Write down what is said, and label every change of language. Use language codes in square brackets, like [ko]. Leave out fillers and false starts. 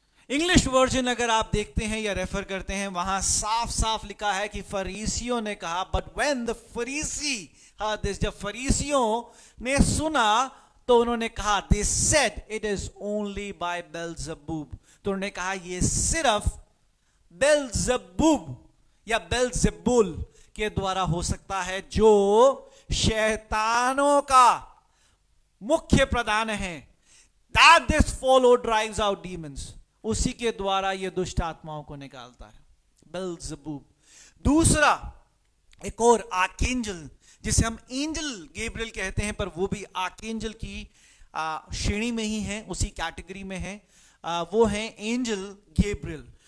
[hi] English version अगर आप देखते हैं या रेफर करते हैं, वहां साफ साफ लिखा है कि फरीसियों ने कहा, [en] but when the Pharisee heard this, [hi] जब फरीसियों ने सुना तो उन्होंने कहा, [en] they said it is only by Beelzebub, [hi] तो उन्होंने कहा ये सिर्फ बेल्जेबूब या बेल्जेबुल के द्वारा हो सकता है, जो शैतानों का मुख्य प्रधान है, [en] That this follow drives out demons. [hi] उसी के द्वारा ये दुष्ट आत्माओं को निकालता है, बेल्ज़ेबूब। दूसरा एक और आर्कएंजल, जिसे हम एंजल गैब्रियल कहते हैं, पर वो भी आर्कएंजल की श्रेणी में ही है, उसी कैटेगरी में है। वो है एंजल गैब्रियल।